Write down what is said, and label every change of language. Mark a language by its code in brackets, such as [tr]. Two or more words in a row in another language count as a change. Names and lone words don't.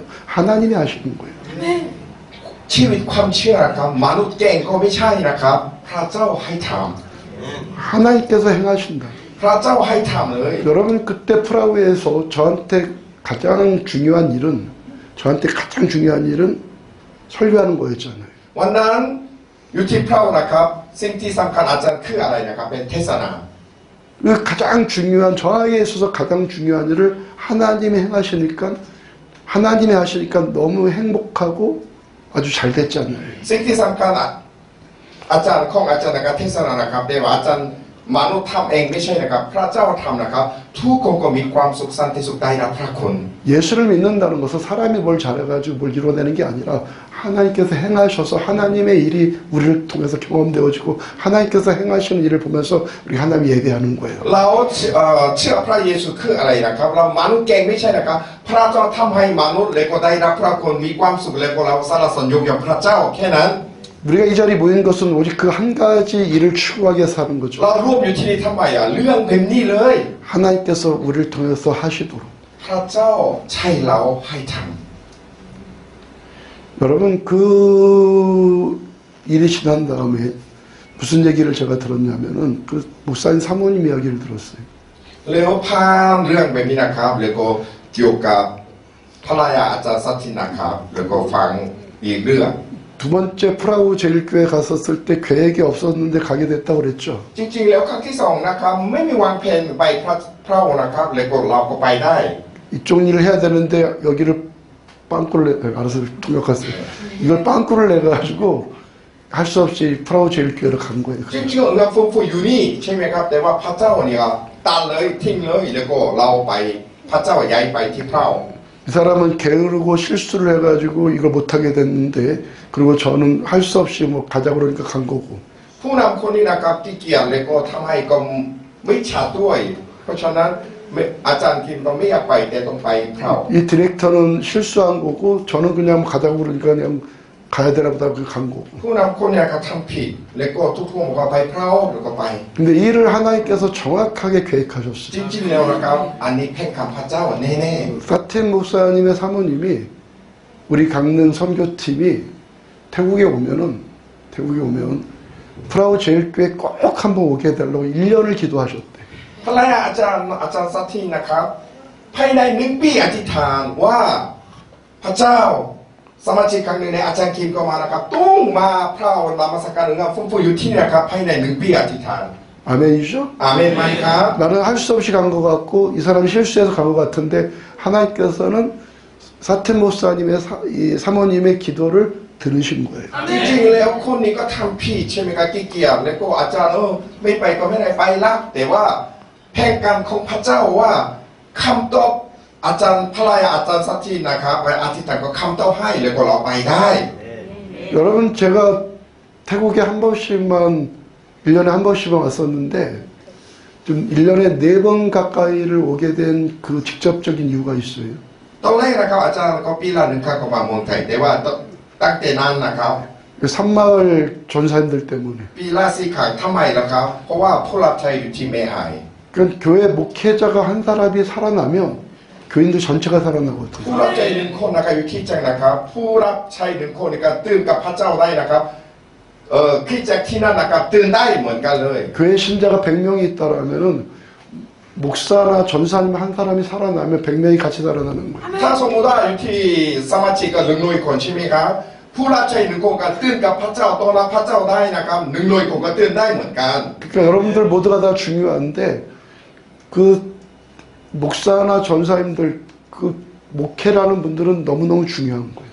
[ko] 하나님이 하시는 거예요. [th] ชีวิตความเชื่อนะครับมนุษย์เก่งก็ไม่ใช่นะครับพระเจ้าให้ท [ko] 하나님께서 행하신다. [th] ำพระเจ้าให้ทำเลย [ko] 여러분 그때 프라우에서 저한테 가장 중요한 일은 설교하는 거였잖아요. [th] วันนั้นอยู่ที่เพรานะครับสิ่งที่สำคัญอาจารย์คืออะไรนะครับเป็นเทศนา [ko] 그 가장 중요한 저에게 있어서 가장 중요한 일을 하나님이 하시니까 너무 행복하고 아주 잘 됐잖아요. [th] สิ่งที่สำคัญอาจารย์ของอาจารย์นะครับเทศนานะครับแต่ว่าอาจารย์มนุษย์ทำเองไม่ใช่นะครับพระเจ้าทำนะครับทุกคนก็มีความสุขสันติสุขได้รับพระคุณ [ko] 예수를 믿는다는 것은 사람이 뭘 잘해가지고 뭘 이뤄내는 게 아니라 하나님께서 행하셔서 하나님의 일이 우리를 통해서 경험되어지고 하나님께서 행하시는 일을 보면서 우리 하나님 예배하는 거예요. [th] เราเชื่อพระเยซูคืออะไรนะครับเรามนุษย์เก่งไม่ใช่นะครับพระเจ้าทำให้มนุษย์เลยก็ได้รับพระคุณมีความสุขเลยก็เราสรรเสริญยกย่องพระเจ้าแค่นั้น [ko] 우리가 이 자리에 모인 것은 오직 그 한 가지 일을 추구하게 사는 거죠. [th] เรารวมอยู่ที่นี่ทำไมเรื่องแบบนี้เลย [ko] 하나님께서 우리를 통해서 하시도록. [th] พระเจ้าใช่เราให้ท [ko] 여러분 그 일이 지난 다음에 무슨 얘기를 제가 들었냐면은 그 목사님 사모님 이야기를 들었어요. [th] ำแล้วผ่านเรื่องแบบนี้นะครับแล้วก็เกี่ยวกับภรรยาอาจารย์สัตทินะครับแล้วก็ฟังอีกเรื่อง [ko] 두 번째 프라우 제일교회 갔었을 때 계획이 없었는데 가게 됐다고 그랬죠. [th] จริงๆแล้วครั้งที่สองนะครับไม่มีวางแผนไปพระองค์นะครับแล้วก็เราก็ไปได้ [ko] 이쪽 일을 해야 되는데 여기를 빵꾸를 알아서 통역하세요. 이걸 빵꾸를 내가지고 할 수 없이 프라우 제일교회로 간 거예요. [th] จริงๆเราฟื้นฟูอยู่นี่ใช่ไหมครับแต่ว่าพระเจ้าเนี่ยตัดเลยทิ้งเลยแล้วก็เราไปพระเจ้าย้ายไปที่พระองค์ [ko] 이 사람은 게으르고 실수를 해가지고 이걸 못하게 됐는데 그리고 저는 할 수 없이 뭐 가자 그러니까 간 거고 [th] ผู้นำคนนี้นะครับที่เกียรแล้วก็ทำให้ก็ไม่ชัดด้วย เพราะฉะนั้นอาจารย์คิมก็ไม่อยากไปแต่ต้องไปพระองค์ [ko] 이 디렉터는 실수한 거고 저는 그냥 가자고 그러니까 그냥 가야 되나 보다 그 간 거고 [th] ผู้นำคนนี้ครับทำผิดแล้วก็ทุกคนก็ไปพระองค์แล้วก็ไป [ko] 근데 이 일을 하나님께서 정확하게 계획하셨어요. [th] จริงๆแล้วนะครับอันนี้แค่คำพระเจ้าแน่ [ko] 사틴 목사님의 사모님이 우리 강릉 선교팀이 태국에 오면 프라우 제일교회 꼭 한번 오게 해달라고 1년을 기도하셨대. [th] ๆภรรยาอาจารย์สัตทินะครับภายใน1 ปีอธิษฐานว่าพระเจ้าสมาชิกครั้งหนึ่งในอาจารย์คิมก็มานะครับต้องมาพระองค์นมัสการหรือว่าฟื้นฟูอยู่ที่นี่นะครับภายใน1 ปีอธิษฐาน [ko] 아멘이죠? [th] อาเมนไหมครับ [ko] 나는 할 수 없이 간 것 같고 이 사람이 실수해서 간 것 같은데 하나님께서는 사틴 목사님의 이 사모님의 기도를 들으신 거예요. [th] จริงๆแล้วคนนี้ก็ทำผิดใช่ไหมครับขี้เกียจแล้วก็อาจารย์ไม่ไปก็ไม่ได้ไปละแต่ว่าแผนการของพระเจ้าว่าคำตอบอาจารย์พระรายอาจารย์สัตย์ทีนะครับไปอธิษฐานก็คำตอบให้แล้วก็เราไปได้ [ko] 여러분 제가 태국에 한 번씩만 1년에 한 번씩만 왔었는데 좀 1년에 4번 가까이를 오게 된 그 직접적인 이유가 있어요. [th] ตอนแรกนะครับอาจารย์ก็ปีละหนึ่งครั้งก็มาเมืองไทยแต่ว่าตั้งแต่นั้นนะครับ [ko] 그 산마을 전사님들 때문에. [th] ปีละ4ครั้งทำไมล่ะครับเพราะว่าผู้รับใช้อยู่ที่แม่ไอ [ko] 그러니까 교회 목회자가 한 사람이 살아나면 교인들 전체가 살아나거든요. [th] ผู้รับใช้หนึ่งคนนะครับอยู่ที่จังนะครับผู้รับใช้หนึ่งคนในการตื่นกับพระเจ้าได้นะครับคริสตจักรที่นั่นนะครับตื่นได้เหมือนกันเลย [ko] 교회 신자가 100명이 있다라면은 목사나 전사님 한 사람이 살아나면 100명이 같이 살아나는 거예요. [th] ถ้าสมมติว่าอยู่ที่สมาชิกก็100คนใช่ไหมครับผู้รับใช้หนึ่งคนก็ตื่นกับพระเจ้าต้อนรับพระเจ้าได้นะครับ100คนก็ตื่นได้เหมือนกัน [ko] 그러니까 여러분들 모두가 다 중요한데 그 목사나 전사님들 그 목회라는 분들은 너무너무 중요한 거예요.